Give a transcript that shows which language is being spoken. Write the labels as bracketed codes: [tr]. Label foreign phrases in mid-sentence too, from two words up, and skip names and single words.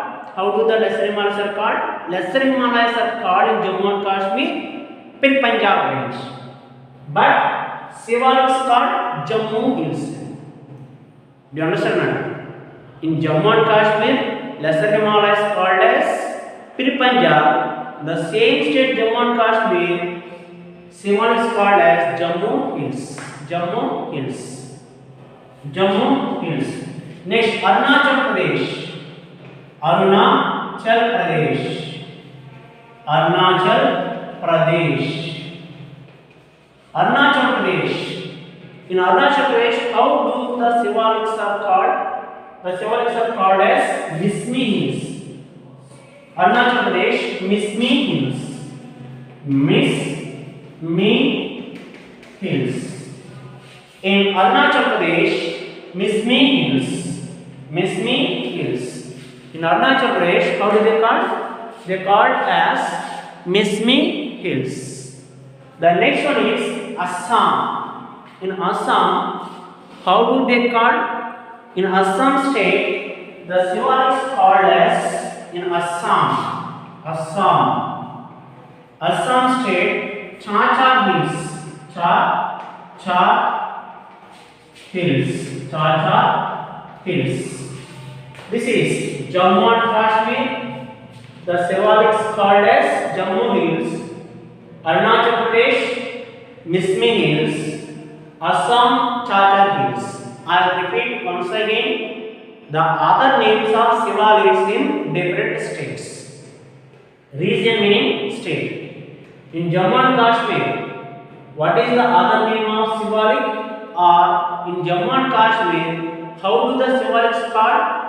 [en] How do the Lesser Himalayas are called? Lesser Himalayas are called in Jammu and Kashmir Pirpanjal range, but Shivalik is called Jammu Hills. Do you understand, madam? In Jammu and Kashmir, Lesser Himalayas called as Pirpanjal. The same state Jammu and Kashmir, Shivalik is called as Jammu Hills. Jammu Hills. Jammu Hills. Next, Arunachal Pradesh. Arunachal Pradesh. Arunachal Pradesh. Arunachal Pradesh. In Arunachal Pradesh, how do the Shivaliks are called? The Shivaliks are called as Mismi Hills. Arunachal Pradesh, Mismi Hills. Mismi Hills. In Arunachal Pradesh, Mismi Hills. Mismi Hills. In Arunachal Pradesh, how do they call? They called as Mismi Hills. The next one is Assam. In Assam, how do they call? In Assam state, the Shivalik is called as in Assam. Assam state, Cha Hills. Cha Hills. Cha Hills. This is Jammu and Kashmir. The Shivalik is called as Jammu Hills. Arunachal Pradesh, Mismi Hills. Assam, Chachar Hills. I will repeat once again the other names of Shivaliks in different states. Region meaning state. In Jammu and Kashmir, what is the other name of Shivalik? Or in Jammu and Kashmir, how do the Shivaliks called?